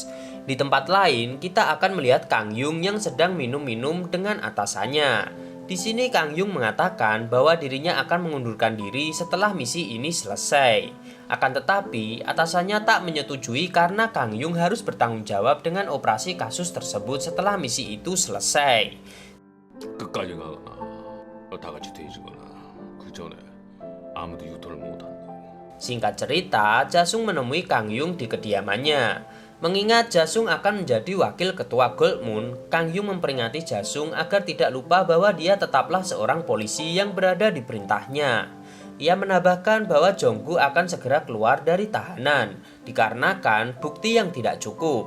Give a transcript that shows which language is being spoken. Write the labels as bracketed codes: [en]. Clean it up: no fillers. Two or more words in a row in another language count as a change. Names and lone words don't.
[id] Di tempat lain, kita akan melihat Kang Yung yang sedang minum-minum dengan atasannya. Di sini Kang Yung mengatakan bahwa dirinya akan mengundurkan diri setelah misi ini selesai. Akan tetapi, atasannya tak menyetujui karena Kang Yung harus bertanggung jawab dengan operasi kasus tersebut setelah misi itu selesai. [ko] 끝까지 가거나 다 같이 뒤지거나 그 전에 아무도 유턴을 못한다. [id] Singkat cerita, Jasung menemui Kang Yung di kediamannya. Mengingat Jasung akan menjadi wakil ketua Goldmoon, Kang Yung memperingati Jasung agar tidak lupa bahwa dia tetaplah seorang polisi yang berada di perintahnya. Ia menambahkan bahwa Jonggu akan segera keluar dari tahanan, dikarenakan bukti yang tidak cukup.